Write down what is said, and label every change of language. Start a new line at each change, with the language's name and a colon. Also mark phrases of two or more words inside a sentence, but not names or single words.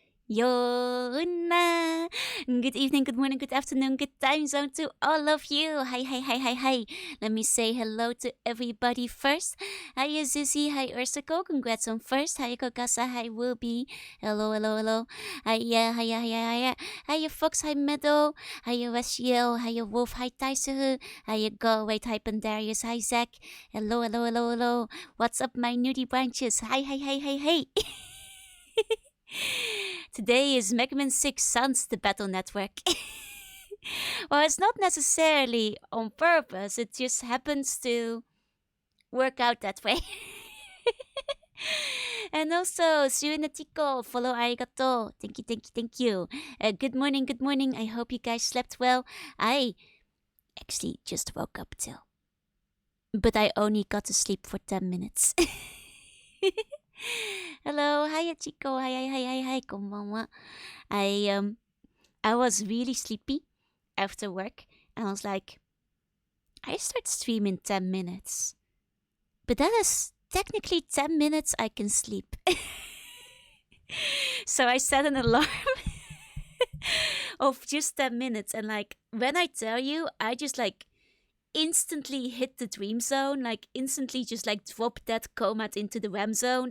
English: Yona. Good evening, good morning, good afternoon, good time zone to all of you. Hi, hi, hi, hi, hi. Let me say hello to everybody first. Hi, Zuzi. Hi, Ursako. Congrats on first. Hi, Kokasa. Hi, Wilby. Hello, hello, hello. Hi, yeah, hi, yeah, hi, yeah, hi, yeah. Hi, Fox. Hi, Meadow. Hi, Weshiel. Hi, Wolf. Hi, Taisu. Hi, Go. Wait, hi, Pandarius. Hi, Zach. Hello, hello, hello, hello. What's up, my nudie branches? Hi, hi, hi, hi, hi. Today is Mega Man 6 Sons the Battle Network. Well, it's not necessarily on purpose, it just happens to work out that way. And also, Suinatiko, follow arigato. Thank you, thank you, thank you. Good morning, good morning. I hope you guys slept well. I actually just woke up too. But I only got to sleep for 10 minutes. Hello, hi Chico, hi, konbanwa. I was really sleepy after work, and I was like, I start streaming 10 minutes, but that is technically 10 minutes I can sleep. So I set an alarm of just 10 minutes, and like when I tell you, I just like instantly hit the dream zone, like instantly just like drop that comat into the REM zone.